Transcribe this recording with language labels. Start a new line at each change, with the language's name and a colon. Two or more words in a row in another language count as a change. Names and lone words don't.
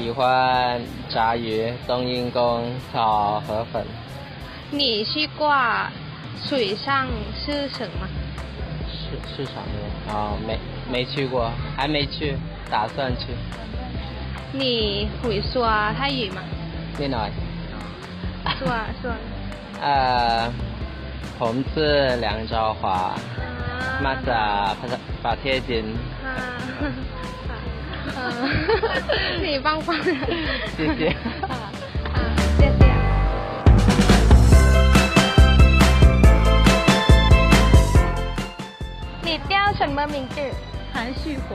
Chinese: 喜欢炸鱼、冬阴功、炒河粉。你去过水上市场吗？市场面没去过，还没去，打算去。你会说泰语吗？
Thai: นิดหน่อย
Chinese: 说。
Thai: ผมชื่อหลางจอหวามาจากประเทศจีน
Chinese: 你帮帮人。谢谢。谢谢。你叫什么名字？韩旭红。